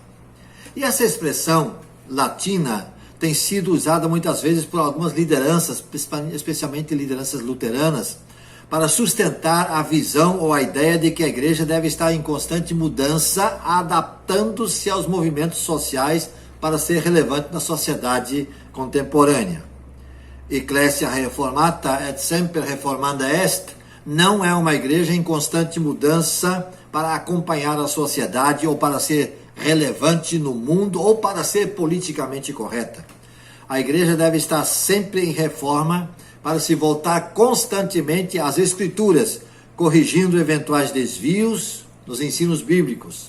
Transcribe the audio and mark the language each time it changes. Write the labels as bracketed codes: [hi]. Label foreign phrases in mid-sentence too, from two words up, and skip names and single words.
[pt] E essa expressão latina tem sido usada muitas vezes por algumas lideranças, especialmente lideranças luteranas, para sustentar a visão ou a ideia de que a igreja deve estar em constante mudança, adaptando-se aos movimentos sociais para ser relevante na sociedade contemporânea. [la] Ecclesia Reformata et semper reformanda est [pt] não é uma igreja em constante mudança para acompanhar a sociedade ou para ser relevante no mundo ou para ser politicamente correta. A igreja deve estar sempre em reforma para se voltar constantemente às Escrituras, corrigindo eventuais desvios nos ensinos bíblicos.